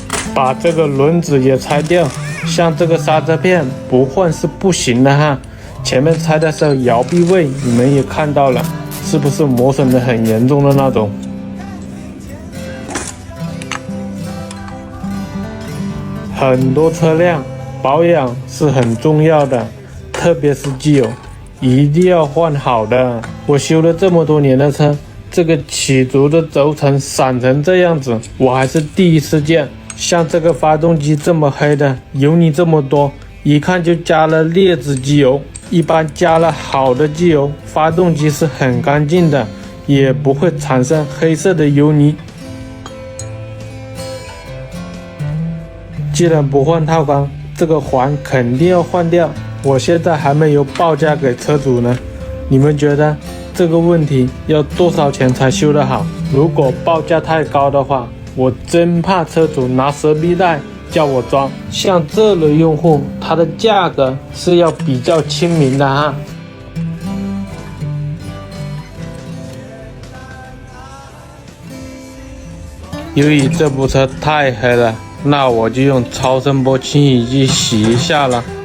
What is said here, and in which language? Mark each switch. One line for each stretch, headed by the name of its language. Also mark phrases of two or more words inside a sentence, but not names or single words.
Chinese: 把這個輪子也拆掉。像這個剎車片不換是不行的哈。前面拆的時候搖臂位你們也看到了，是不是磨損的很嚴重的那種？很多車輛保養是很重要的，特別是機油，一定要換好的。我修了這麼多年的車，這個起軸的軸承散成這樣子，我還是第一次見。像這個發動機這麼黑的，油泥這麼多，一看就加了劣質機油。一般加了好的機油，發動機是很乾淨的，也不會產生黑色的油泥。既然不換套缸，這個環肯定要換掉。我現在還沒有報價給車主呢，你們覺得這個問題要多少錢才修得好？如果報價太高的話，我真怕車主拿蛇皮袋叫我裝。像這類用戶，它的價格是要比較親民的哈。由於這部車太黑了，那我就用超声波清洗剂洗一下了。